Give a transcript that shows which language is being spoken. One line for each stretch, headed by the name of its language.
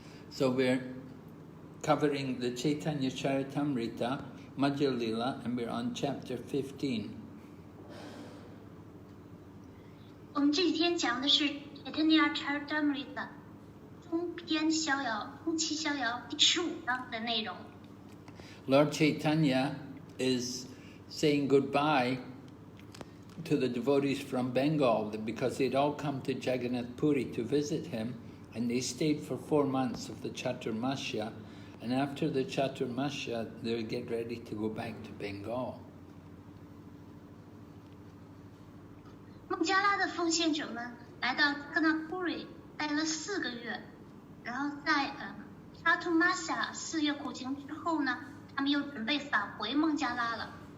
English: So we're covering the Caitanya Caritamrta, Madhya Lila, and we're on chapter 15.
Chinese: 我们这几天讲的是 Caitanya Caritamrta 中篇逍遥，中期逍遥第15章的内容。
English: Lord Caitanya is saying goodbye to the devotees from Bengal because they'd all come to Jagannath Puri to visit him, and they stayed for 4 months of the Chaturmasya, and after the Chaturmasya they would get ready to go back to Bengal.
Chinese: 孟加拉的奉献者们来到加纳普里待了4个月，然后在沙图玛夏4月苦行之后呢，他们又准备返回孟加拉了。